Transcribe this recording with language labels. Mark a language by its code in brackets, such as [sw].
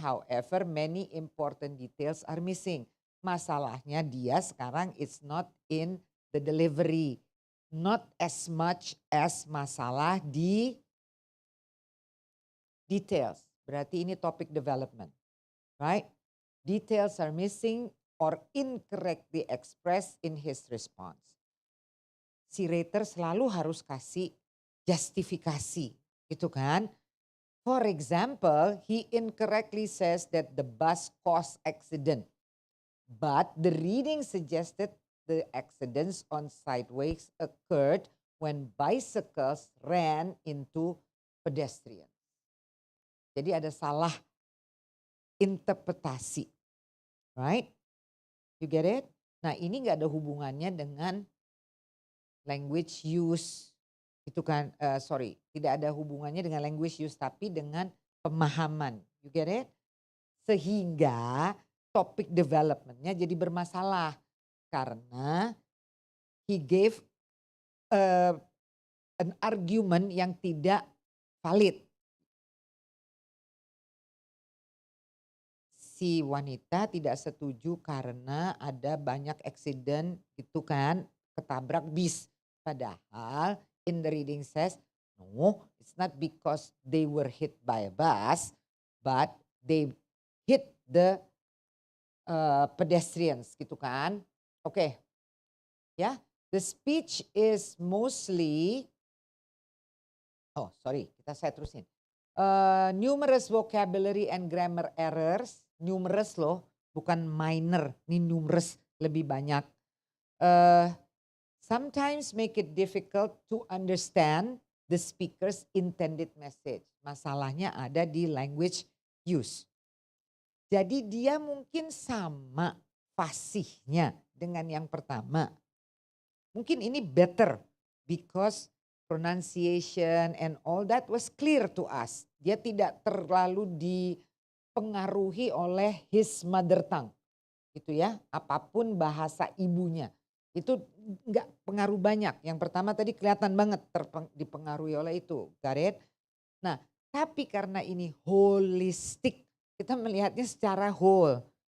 [en] However, many important details are missing. [id] Masalahnya dia sekarang [en] it's not in the delivery. Not as much as [id] masalah di [en] details. Berarti ini topic development. Right? Details are missing or incorrectly expressed in his response. [id] Si rater selalu harus kasih justifikasi, gitu kan? [en] For example, he incorrectly says that the bus caused accident, but the reading suggested the accidents on sideways occurred when bicycles ran into pedestrians. [id] Jadi ada salah interpretasi, [en] right? You get it? [id] Nah ini nggak ada hubungannya dengan language use, itu kan, tidak ada hubungannya dengan language use, tapi dengan pemahaman. [en] You get it? [id] Sehingga topik developmentnya jadi bermasalah karena [en] he gave an argument [id] yang tidak valid. Si wanita tidak setuju karena ada banyak accident itu kan, ketabrak bis. Padahal [en] in the reading says, no, it's not because they were hit by a bus, but they hit the pedestrians [id] gitu kan. Oke. [en] Ya, the speech is mostly, [id] saya terusin. [en] Numerous vocabulary and grammar errors, numerous [id] loh, bukan minor, ini numerous lebih banyak. [en] Sometimes make it difficult to understand the speaker's intended message. [id] Masalahnya ada di language use. Jadi dia mungkin sama fasihnya dengan yang pertama. Mungkin ini [en] better because pronunciation and all that was clear to us. [id] Dia tidak terlalu dipengaruhi oleh [en] his mother tongue. [id] Gitu ya, apapun bahasa ibunya. Itu enggak pengaruh banyak. Yang pertama tadi kelihatan banget dipengaruhi oleh itu. [en] Got it? [id] Nah, tapi karena ini holistic, kita melihatnya secara whole.